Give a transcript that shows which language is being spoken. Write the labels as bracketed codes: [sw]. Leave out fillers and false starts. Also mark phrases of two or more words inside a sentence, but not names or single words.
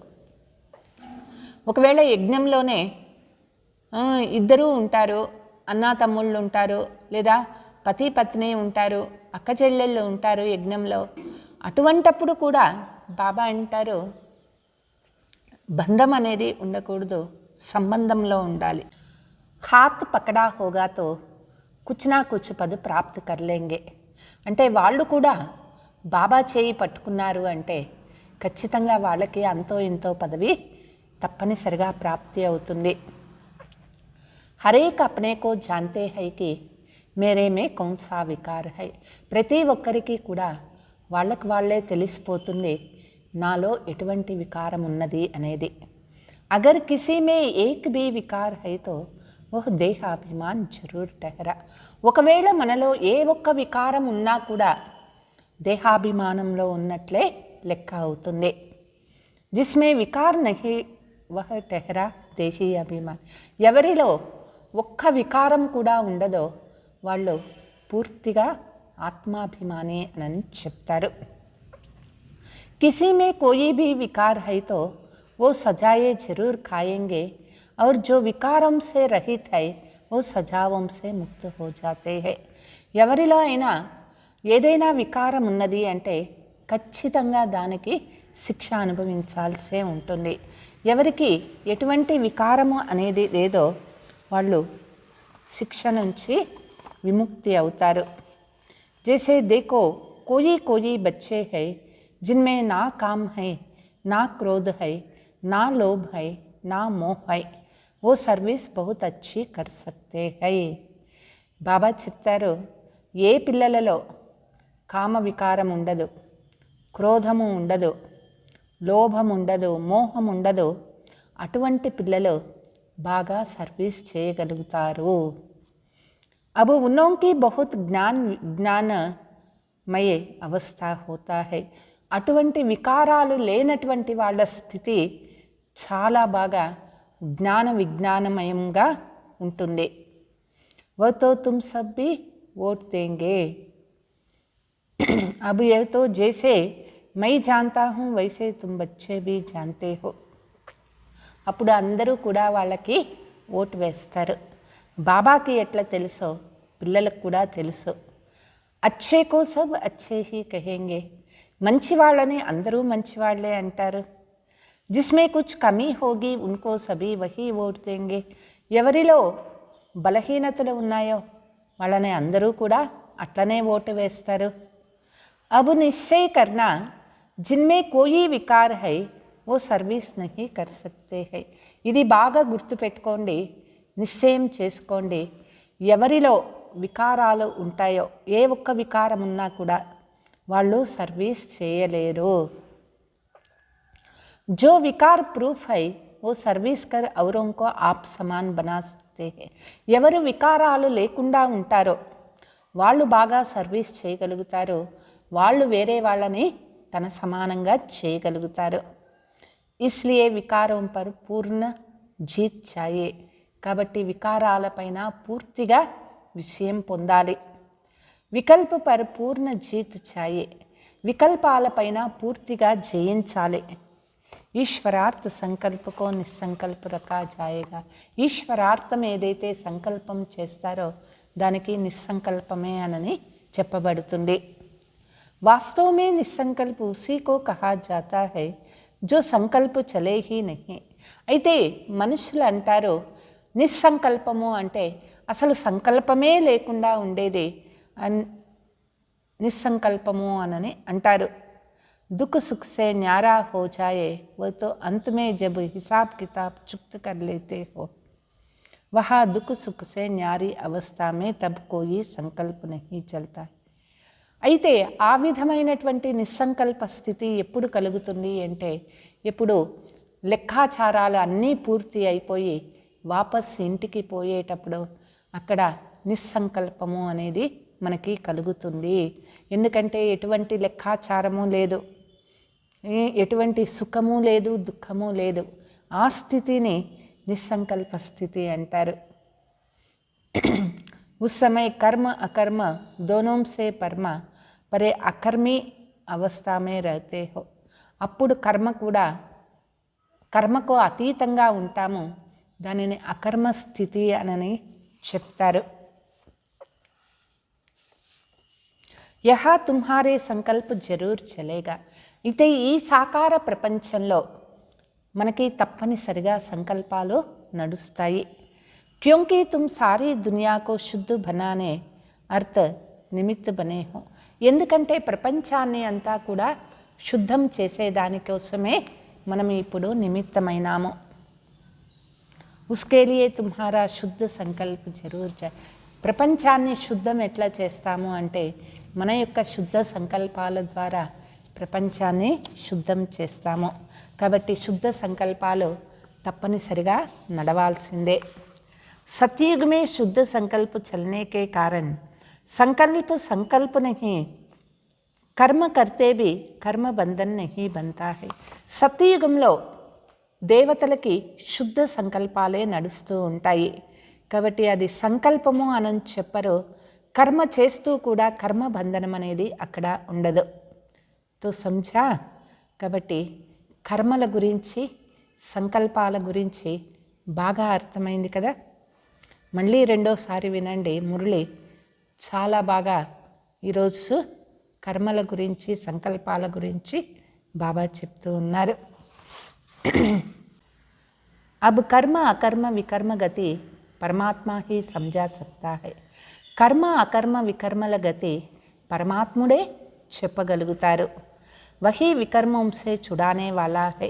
[te] ఒకవేళ యజ్ఞంలోనే ఇద్దరూ ఉంటారు, అన్నా తమ్ముళ్ళు ఉంటారు, లేదా పతి పత్ని ఉంటారు, అక్క చెల్లెళ్ళు ఉంటారు యజ్ఞంలో, అటువంటప్పుడు కూడా బాబా అంటారు బంధం అనేది ఉండకూడదు, సంబంధంలో ఉండాలి. [hi] हाथ पकड़ा होगा तो कुछ ना कुछ पद प्राप्त कर लेंगे. [te] అంటే వాళ్ళు కూడా బాబా చేయి పట్టుకున్నారు అంటే ఖచ్చితంగా వాళ్ళకి అంతో ఇంతో పదవి తప్పనిసరిగా ప్రాప్తి అవుతుంది. [hi] हरेक अपने को जानते हैं कि मेरे में कौन सा विकार है. [te] ప్రతి ఒక్కరికి కూడా వాళ్ళకు వాళ్ళే తెలిసిపోతుంది నాలో ఎటువంటి వికారం ఉన్నది అనేది. [hi] अगर किसी में एक भी विकार है तो वह देहाभिमान जरूर ठहरा. [te] ఒకవేళ మనలో ఏ ఒక్క వికారం ఉన్నా కూడా దేహాభిమానంలో ఉన్నట్లే లెక్క అవుతుంది. [hi] जिसमें विकार नहीं वह ठहरा देही अभिमान. [te] ఎవరిలో ఒక్క వికారం కూడా ఉండదో వాళ్ళు పూర్తిగా ఆత్మాభిమాని అని చెప్తారు. [hi] किसी में कोई भी विकार है तो वो सजाएं जरूर खाएंगे और जो विकारों से रहित है वो सजाओं से मुक्त हो जाते हैं. [te] ఎవరిలో అయినా ఏదైనా వికారం ఉన్నది అంటే ఖచ్చితంగా దానికి శిక్ష అనుభవించాల్సే ఉంటుంది. ఎవరికి ఎటువంటి వికారము అనేది లేదో వాళ్ళు శిక్ష నుంచి విముక్తి అవుతారు. [hi] जैसे देखो कोई कोई बच्चे है जिनमें ना काम है, ना क्रोध है, ना लोभ है, ना मोह है, वो सर्विस बहुत अच्छी कर सकते हैं. [te] బాబా చెప్తారు, ఏ పిల్లలలో కామ వికారం ఉండదు, క్రోధము ఉండదు, లోభం ఉండదు, మోహం ఉండదు, అటువంటి పిల్లలు బాగా సర్వీస్ చేయగలుగుతారు. [hi] अब उन्हों की बहुत ज्ञानमय अवस्था होता है. [te] అటువంటి వికారాలు లేనటువంటి వాళ్ళ స్థితి చాలా బాగా జ్ఞాన విజ్ఞానమయంగా ఉంటుంది. [hi] वो तो तुम सब भी वोट देंगे. अब ये तो जैसे मैं जानता हूँ वैसे तुम बच्चे भी जानते हो. [te] అప్పుడు అందరూ కూడా వాళ్ళకి ఓటు వేస్తారు. బాబాకి ఎట్లా తెలుసో పిల్లలకు కూడా తెలుసు. [hi] अच्छे को सब अच्छे ही कहेंगे. [te] మంచి వాళ్ళని అందరూ మంచివాళ్లే అంటారు. [hi] जिसमें कुछ कमी होगी उनको सभी वही वोट देंगे. [te] ఎవరిలో బలహీనతలు ఉన్నాయో వాళ్ళని అందరూ కూడా అట్లనే ఓటు వేస్తారు. [hi] अब निश्चय करना जिनमें कोई विकार है वो सर्विस नहीं कर सकते हैं. [te] ఇది బాగా గుర్తుపెట్టుకోండి, నిశ్చయం చేసుకోండి. ఎవరిలో వికారాలు ఉంటాయో ఏ ఒక్క వికారం ఉన్నా కూడా వాళ్ళు సర్వీస్ చేయలేరు. [hi] जो विकार प्रूफ है वो सर्विस कर औरों को आप समान बना सकते हैं. [te] ఎవరు వికారాలు లేకుండా ఉంటారో వాళ్ళు బాగా సర్వీస్ చేయగలుగుతారు, వాళ్ళు వేరే వాళ్ళని తన సమానంగా చేయగలుగుతారు. [hi] इसलिए विकारों पर पूर्ण जीत चाहिए. [te] కాబట్టి వికారాలపైన పూర్తిగా విజయం పొందాలి. [hi] विकल्प पर पूर्ण जीत चाहिए. [te] వికల్పాలపైన పూర్తిగా జయించాలి. [hi] ईश्वरार्थ संकल्प को निस्संकल्प रखा जाएगा. [te] ఈశ్వరార్థం ఏదైతే సంకల్పం చేస్తారో దానికి నిస్సంకల్పమే అని చెప్పబడుతుంది. [hi] వాస్తవ में నిస్సంకల్ప उसी को कहा जाता है जो संकल्प चले ही नहीं. [te] అయితే మనుషులు అంటారు నిస్సంకల్పము అంటే అసలు సంకల్పమే లేకుండా ఉండేది నిస్సంకల్పము అని అంటారు. [hi] दुख सुख से न्यारा हो जाए वो तो अंत में जब हिसाब किताब चुक्त कर लेते हो वहाँ दुख सुख से न्यारी अवस्था में तब कोई संकल्प नहीं चलता. [te] అయితే ఆ విధమైనటువంటి నిస్సంకల్ప స్థితి ఎప్పుడు కలుగుతుంది అంటే ఎప్పుడు లెక్కాచారాలు అన్నీ పూర్తి అయిపోయి వాపస్ ఇంటికి పోయేటప్పుడు అక్కడ నిస్సంకల్పము అనేది మనకి కలుగుతుంది. ఎందుకంటే ఎటువంటి లెక్కాచారము లేదు, ఎటువంటి సుఖము లేదు, దుఃఖము లేదు. ఆ స్థితిని నిస్సంకల్ప స్థితి అంటారు. [hi] उस समय कर्म अकर्म दोनों से परमा परे अकर्मी अवस्था में रहते हो. [te] అప్పుడు కర్మకు అతీతంగా ఉంటాము, దానిని అకర్మ స్థితి అని చెప్తారు. [hi] यहाँ तुम्हारे संकल्प जरूर चलेगा. [te] అయితే ఈ సాకార ప్రపంచంలో మనకి తప్పనిసరిగా సంకల్పాలు నడుస్తాయి. [hi] क्योंकि तुम सारी दुनिया को शुद्ध बनाने अर्थ निमित्त बने हो. [te] ఎందుకంటే ప్రపంచాన్ని అంతా కూడా శుద్ధం చేసేదానికోసమే మనం ఇప్పుడు నిమిత్తమైనాము. उसके लिए तुम्हारा शुद्ध संकल्प जरूर चाहिए. ప్రపంచాన్ని శుద్ధం ఎట్లా చేస్తాము అంటే మన యొక్క శుద్ధ సంకల్పాల ద్వారా ప్రపంచాన్ని శుద్ధం చేస్తాము. కాబట్టి శుద్ధ సంకల్పాలు తప్పనిసరిగా నడవాల్సిందే. [hi] सतयुग में शुद्ध संकल्प चलने के कारण संकल्प नहीं कर्म करते भी कर्म बंधन नहीं बनता है. [te] సత్యయుగంలో దేవతలకి శుద్ధ సంకల్పాలే నడుస్తూ ఉంటాయి కాబట్టి అది సంకల్పము అని చెప్పరు. కర్మ చేస్తూ కూడా కర్మ బంధనం అనేది అక్కడ ఉండదు. [hi] तो समझा. [te] కాబట్టి కర్మల గురించి సంకల్పాల గురించి బాగా అర్థమైంది కదా. మళ్ళీ రెండోసారి వినండి మురళి. చాలా బాగా ఈరోజు కర్మల గురించి సంకల్పాల గురించి బాబా చెప్తూ ఉన్నారు. [hi] अब कर्म अकर्म विकर्म गति परमात्मा ही समझा सकता है. [te] కర్మ అకర్మ వికర్మల గతి పరమాత్ముడే చెప్పగలుగుతారు. [hi] वही विकर्मों से छुड़ाने वाला है.